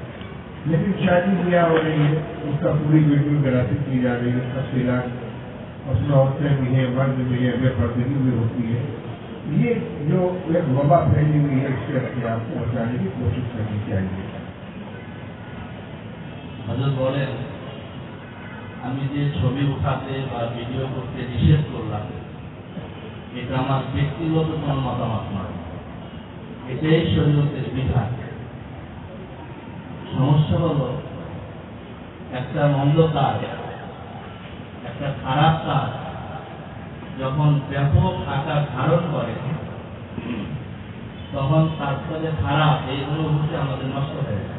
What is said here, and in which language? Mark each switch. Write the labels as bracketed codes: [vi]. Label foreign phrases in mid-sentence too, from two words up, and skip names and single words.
[ur] لیکن شادی بیاہ ہو رہی ہے، اس کا پوری ویڈیوگرافی کی جا رہی ہے، تفصیلات اس میں عورتیں بھی ہیں، مرد بھی ہے، بے پردگی بھی ہوتی ہے، یہ جو ایک وبا پھیلی ہوئی ہے اس سے اپنے آپ کو بچانے کی کوشش کرنی چاہیے۔ [bn] حضرت বলেন আমি যে ছবি উঠাতে বা ভিডিও করতে নিষেধ করলাম এটা আমার ব্যক্তিগত কোনো মতামত নয়, এটাই শরীয়তের বিধান। সমস্যা হলো একটা মন্দ কাজ, একটা খারাপ কাজ যখন ব্যাপক আকার ধারণ করে তখন তার ফলে খারাপ এই অনুভূতি আমাদের নষ্ট হয়ে যায়।